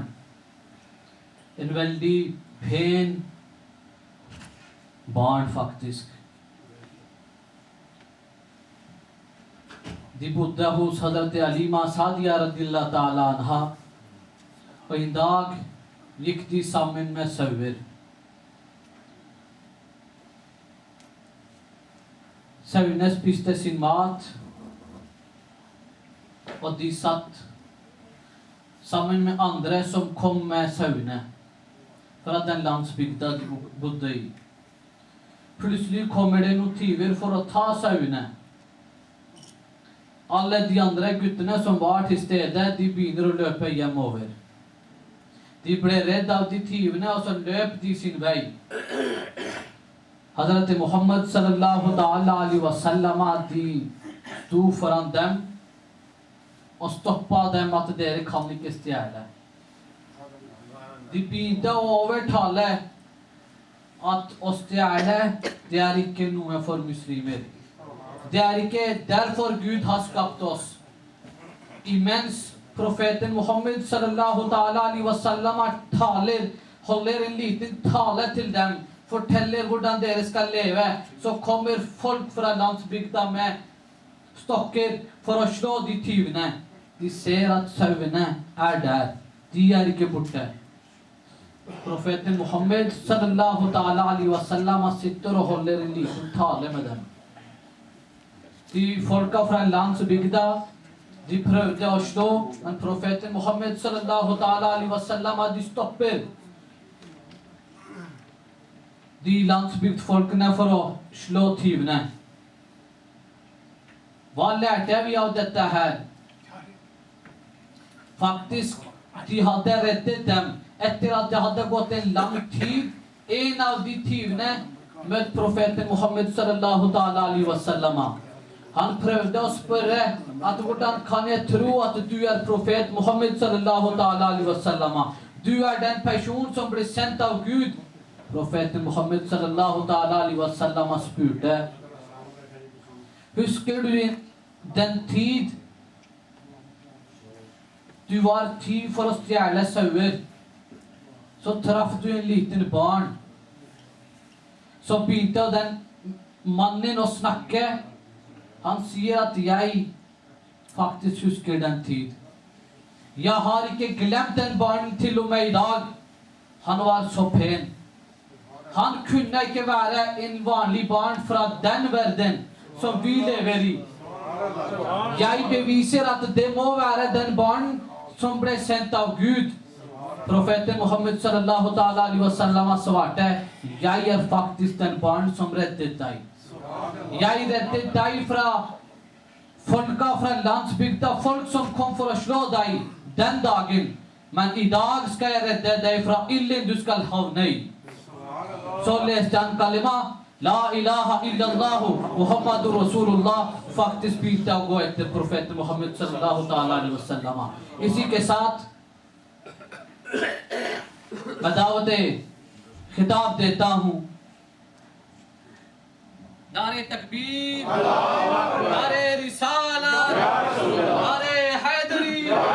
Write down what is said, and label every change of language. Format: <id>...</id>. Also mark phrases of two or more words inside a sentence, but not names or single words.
<no>En veldig pen barn faktisk. De bodde hos Hazrat Alima Sadiya</no> <ar>رضي الله تعالى عنها,</ar> <no>og en dag gikk de sammen med sauer. Sauene spiste sin mat, og de satt sammen med andre som kom med sauene fra den landsbygda de bodde i. Plutselig kommer det noen tyver for å ta sauene. Alle de andre guttene som var til stede, de begynner å løpe hjemover. De ble redd av de tyvene, og så løp de sin vei. Hazrat Muhammad</no> <ar>صلى الله تعالى عليه وسلم</ar> <no>de sto foran dem og stoppa dem at dere kan ikke stjele. De begynte å overtale at å stjele, det er ikke noe for muslimer. Det er ikke derfor Gud har skapt oss. Imens profeten Muhammad</no> <ar>صلى الله تعالى عليه وسلم</ar> <no>holder en liten tale til dem, forteller hvordan dere skal leve, så kommer folk fra landsbygda med stokker for å slå de tyvene. De ser at sauene er der. De er ikke borte. Profeten Muhammad</no> <ar>صلى الله تعالى عليه وسلم</ar> <no>sitter og holder en liten tale med dem. De folka fra landsbygda, de prøvde å slå, men profeten Muhammad</no> <ar>صلى الله تعالى عليه وسلم</ar> <no>de stopper de landsbygdfolkene for å slå tyvene. Hva lærte vi av dette her? Faktisk, de hadde reddet dem etter at det hadde gått en lang tid. En av de tyvene møtte profeten Muhammad</no> <ar>صلى الله تعالى عليه وسلم.</ar> <no>Han prøvde å spørre at hvordan kan jeg tro at du er profet Muhammad</no> <ar>صلى الله تعالى عليه وسلم?</ar> <no>Du er den person som ble sendt av Gud. Profeten Muhammad</no> <ar>صلى الله تعالى عليه وسلم</ar> <no>spurte: husker du den tid du var tyv for å stjele sauer? Så traff du en liten barn. Så begynte den mannen å snakke. Han sier at jeg faktiskt husker den tid. Jeg har ikke glemt den barnen til og med i dag. Han var så pen. Han kunne ikke være en vanlig barn fra den verden som vi lever i. Jeg beviser at det må være den barn som ble sendt av Gud. Profeten Muhammed</no> <ar>صلى الله تعالى عليه وسلم</ar> <no>svarte: jeg faktisk den barn som reddet deg. Jeg reddet deg fra folka fra landsbygda, folk som kom for å slå deg den dagen. Men i dag skal jeg redde deg fra ilden du skal havne i. Så leste han kalima</no> <ar>لا إله إلا الله محمد رسول الله.</ar> <no>Faktisk begynte å gå etter profeten Muhammed</no> <ar>صلى الله تعالى عليه وسلم.</ar> <ur>اسی کے ساتھ میں دعوت خطاب دیتا ہوں. نعرہ تکبیر، نعرہ رسالت، نعرہ حیدری.</ur>